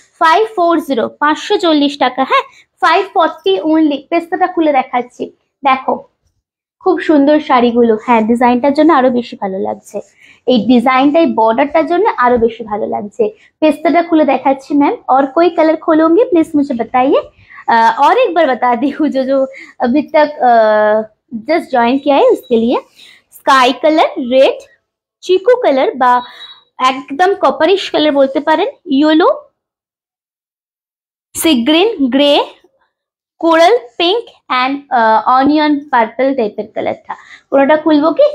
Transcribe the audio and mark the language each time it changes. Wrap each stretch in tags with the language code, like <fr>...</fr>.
<bn>540, 540 টাকা। হ্যাঁ, 540 অনলি। পেস্তাটা খুলে দেখাচ্ছি, দেখো খুব সুন্দর শাড়িগুলো। হ্যাঁ, ডিজাইনটার জন্য আরো বেশি ভালো লাগছে, এই ডিজাইনটা, এই বর্ডারটার জন্য আরো বেশি ভালো লাগছে। পেস্তাটা খুলে দেখাচ্ছি मैम।</bn> <hi>और कोई कलर खोलोगे प्लीज मुझे बताइए। और एक बार बता दी हूँ, जो अभी तक जस्ट ज्वाइन किया है उसके लिए। स्काई कलर, रेड,</hi> <bn>চিকু কালার বা একদম কপারিশ কালার বলতে পারেন, yellow, sea green, grey, coral pink and onion purple টাইপের কালারটা। কোনটা খুলবো কি?</bn>